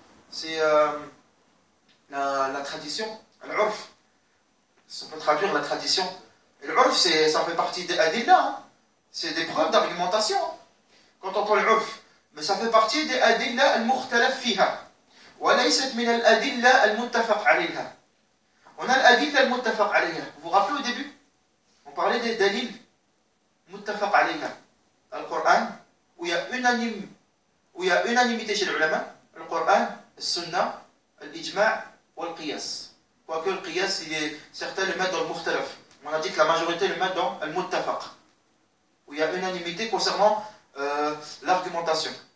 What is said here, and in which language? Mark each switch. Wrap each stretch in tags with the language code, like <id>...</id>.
<fr>C'est la tradition, al-urf. On peut traduire la tradition. Et l'urf, ça fait partie des adilla, hein. C'est des preuves d'argumentation. Hein. Quand on entend l'urf, mais ça fait partie des adilla al-mukhtalaf fiha.</fr> <ar>وليست من الأدلة المتفق عليها.</ar> <fr>On a l'adilla al-muttafaq alayha. Vous vous rappelez au début? On parlait des dalil muttafaq alayha. Al-Qur'an, où il y a unanimité chez les ulama. Al-Qur'an, al-Sunnah, al-Ijma' wal-Qiyas. Quoique le qiyas, certains le mettent dans le mukhtalaf. On a dit que la majorité le met dans le muttafaq, où il y a unanimité concernant l'argumentation.</fr>